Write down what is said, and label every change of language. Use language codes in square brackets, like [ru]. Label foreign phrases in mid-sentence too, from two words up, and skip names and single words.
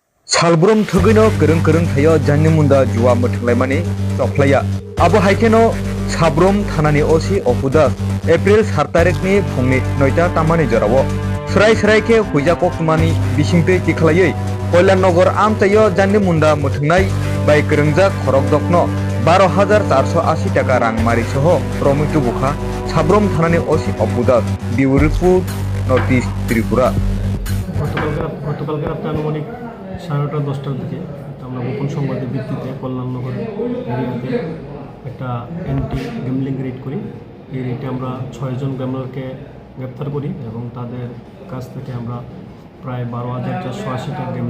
[trp] Sabrum thugino kereng thayo janni munda juwa mwtnwgnai choplaya abo haikeno Sabrum Thanani osi opudas April 7 tarik ni phungni 9ta tamani jorao srai ke huija kokmani bisingtui tikhlaioi Kolyannagar amtayo janni munda mwtnwgnai bai kerengjak Khorokdokno 12,480 টাকা রাংমারি সহ Romkha Sabrum Thanani osi opudas [en] Bureau Report [trp] Notice Tripura [bn] গতকালকে রাত্রে আনুমানিক 9:30-10টার দিকে আমরা গোপন সংবাদের ভিত্তিতে কল্যাণনগর এরিয়াতে একটা [en] anti gambling raid [bn] করি। এই রেডে আমরা 6 জন গ্যামলারকে গ্রেপ্তার করি এবং তাদের কাছ থেকে আমরা প্রায় 12,480 টাকা গ্যামলিং